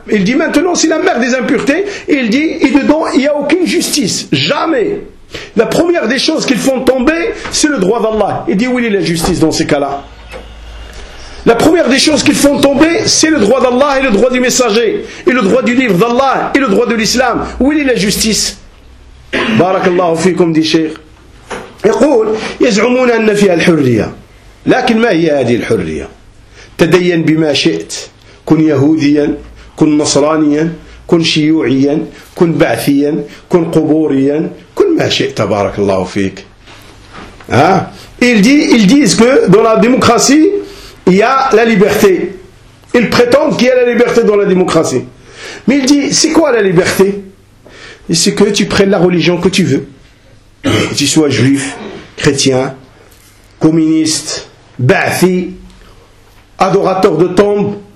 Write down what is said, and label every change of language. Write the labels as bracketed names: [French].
[French] Il dit maintenant, c'est la mère des impuretés. Il dit, et dedans, il n'y a aucune justice. Jamais. La première des choses qu'ils font tomber, c'est le droit d'Allah. Il dit, où est la justice dans ces cas-là? La première des choses qu'ils font tomber, c'est le droit d'Allah et le droit du messager. Et le droit du livre d'Allah et le droit de l'islam. Où est la justice? Barakallahu fikum, dit Cheikh. Il dit, [Arabic] يزعمون أن فيها الحرية. لكن ما هي هذه الحرية؟ تدين بما شئت. كن يهوديا كن نصرانيا كن شيوعيا كن بعثيا كن قبوريا كن ما شئت تبارك الله فيك ها [French] il dit que dans la démocratie il y a la liberté. Il prétend qu'il y a la liberté dans la démocratie, mais il dit c'est quoi la liberté? C'est que tu prennes la religion que tu veux, que tu sois juif, chrétien, communiste, bathi, adorateur de tombe.